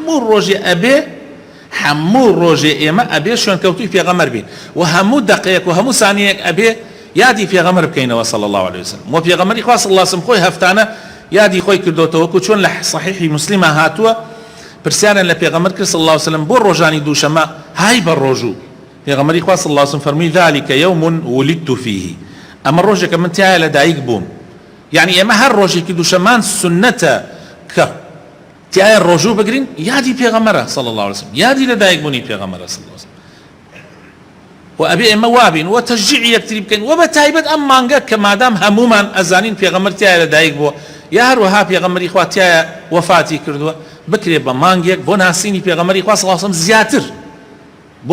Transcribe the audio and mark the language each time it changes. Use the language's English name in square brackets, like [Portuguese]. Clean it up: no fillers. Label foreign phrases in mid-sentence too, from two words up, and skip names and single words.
[Central Kurdish] هەموو ڕۆژێ ئێمە ئەبێ شوێنکەوتوی پێغەمبەر بین و هەموو دقەیەک و هەموو سانیەک ئەبێ یادی پێغەمبەر بکەینەوە [Arabic] صلی الله عليه وسلم [Central Kurdish] و پێغەمبەری خوا [Arabic] صلی الله عليه وسلم [Central Kurdish] خۆی هەفتانە یادی خۆی کردوتەوە وەکو چۆن لە صحیحی مسلمە هاتووە پرسیارن لە پێغەمبەر کرد [Arabic] صلی الله عليه وسلم [Central Kurdish] بۆ ڕۆژانی دووشەمە های بە ڕۆژوو پێغەمبەری خوا [Arabic] صلی الله عليه وسلم [Central Kurdish] فەرمووی [Arabic] ذلك يوم ولدت فيه [Central Kurdish] ئەمە ڕۆژێکە من تایە لە دایک بووم یعنی ئێمە هەر ڕۆژێکی دووشەمان سنەتە کە تایە ڕۆژوو بگرین یادی پێغەمبەرە [Arabic] صلی الله عليه وسلم [Central Kurdish] یادی لە دایک بوونی پێغەمبەرە [Arabic] صلی الله عليه وسلم [Central Kurdish] و ئەبێ ئێمە وابین و تەشجیع یەکتری بکەین و بە تایبەت ئەم مانگە کە مادام هەمومان ئەزانین پێغەمبەر تایە لە دایک بووە یا هەروەها پێغەمبەری خوا تایە وەفاتی کردووە بکرێ بە مانگێک بۆ ناسینی پێغەمبەری خوا [Arabic] صلی الله عليه وسلم [Central Kurdish] زیاتر بۆ